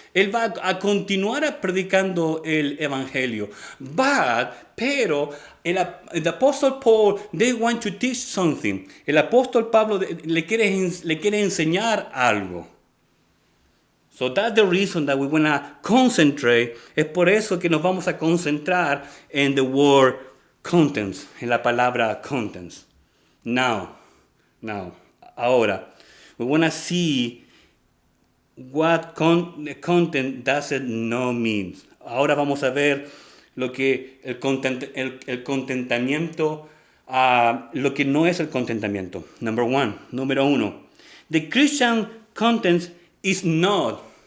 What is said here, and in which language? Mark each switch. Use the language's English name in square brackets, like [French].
[Spanish] Él va a continuar predicando el evangelio. Pero, [English] the Apostle Paul, they want to teach something. [Spanish] El apóstol Pablo le quiere enseñar algo. [English] So that's the reason that we want to concentrate. [Spanish] Es por eso que nos vamos a concentrar en [English] the word contents, [Spanish] en la palabra contents. [English] Now, [Spanish] ahora, [English] we want to see what content doesn't no mean. [Spanish] Ahora vamos a ver lo que el contentamiento, lo que no es el contentamiento. Número uno. [English] The Christian content is not.